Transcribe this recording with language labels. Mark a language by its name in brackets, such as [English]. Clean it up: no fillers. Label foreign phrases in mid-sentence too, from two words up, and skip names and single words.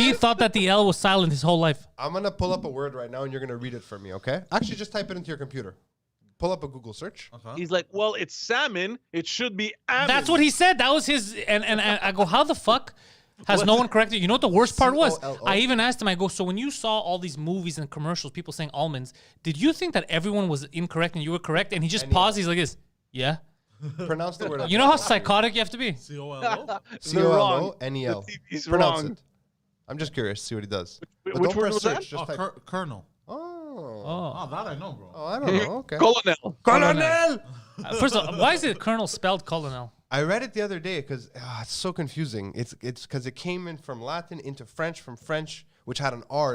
[English] he thought that the L was silent his whole life. I'm going to pull up a word right now and you're going to read it for me, okay? Actually, just type it into your computer. Pull up a Google search. He's like, well, it's salmon. It should be almond. That's what he said. That was his. And I go, how the fuck has no one corrected? You know what the worst part was? C-O-L-O. I even asked him. I go, so when you saw all these movies and commercials, people saying almonds, did you think that everyone was incorrect and you were correct? And he just paused. He's like this. Yeah. Pronounce the word. You know how psychotic you have to be. C-O-L-O? C-O-L-O-N-E-L. He's Pronounce wrong. it. I'm just curious to see what he does. But which don't word press was search. that? Just type. Colonel. Oh. Oh, that I know, bro. Oh, I don't know. Okay. Colonel. Colonel! First of all, why is it Colonel spelled Colonel? I read it the other day because it's so confusing. It's because it came in from Latin into French, from French, which had an R.